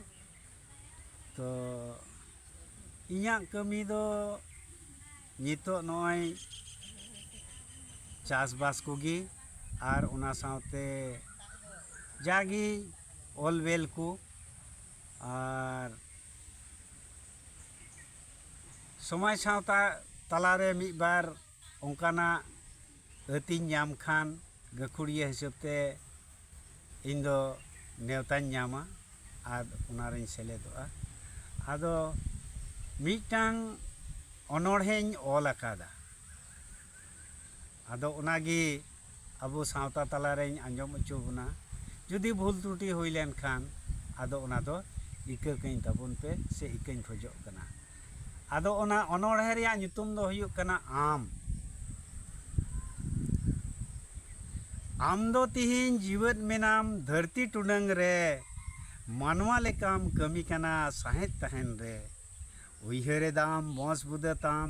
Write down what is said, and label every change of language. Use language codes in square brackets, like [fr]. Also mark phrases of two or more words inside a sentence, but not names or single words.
[sat] तो इन्या कमी दो नितो नय चासबास कोगी और उना सावते जागी ऑलवेल को और समय सावता तलारे मिद बार ओंकाना अतिन नाम खान गाखुड़िया हिसाबते इन दो नेवतान नामा और उनारिन सेलेदोआ। आदो मिटांग अनोढ़ेñ ऑल अकादा आदो उनागी अबो सावता तलारेñ आंजम अचो बोना जुदी भूल त्रुटि हुई लेन खान आदो उना दो इका कहीं तबन पे से इकाñ खोजो कना। आदो उना अनोढ़े रिया nyutum दो हुयुग कना आम दो तिहिन जीवत मेनाम धरती टुडंग रे मानवा लेकाम कमी कना साहेत तहन रे उइहरे दाम बस बुदताम